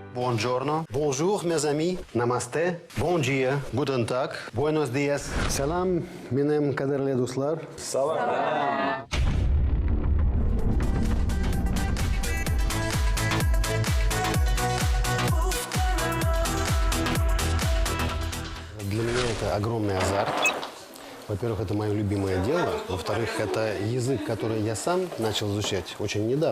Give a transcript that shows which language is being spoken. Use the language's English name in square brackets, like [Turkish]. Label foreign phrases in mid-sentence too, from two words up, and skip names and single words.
[French] buongiorno, bonjour, mes amis, namaste, [Catalan] bon dia, [German] guten tag, [Spanish] buenos dias. [Tatar] Salam, minnem kaderli dostlar. Salam. [Russian] Для меня это огромный азарт. Во-первых, это мое любимое дело. Во-вторых, это язык, который я сам начал изучать очень недавно.